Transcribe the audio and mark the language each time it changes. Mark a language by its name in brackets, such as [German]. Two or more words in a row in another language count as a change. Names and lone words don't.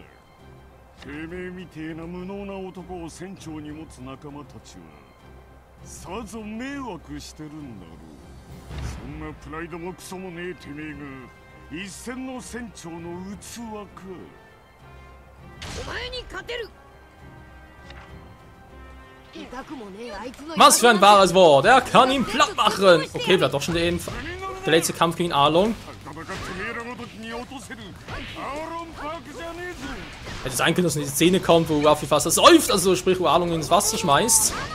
[Japanese] てめえみてえな無能な男を船長に持つ仲間たちはさぞ迷惑してるんだろう。そんなプライドもクソもねえてめえが一線の船長の器か。お前に勝てる。 [German] Was für ein wahres Wort! Er kann ihn platt machen! Okay, bleibt doch schon der letzte Kampf gegen Arlong. Hätte sein können, dass in die Szene kommt, wo Ruffy fast säuft, also sprich, wo Arlong ins Wasser schmeißt.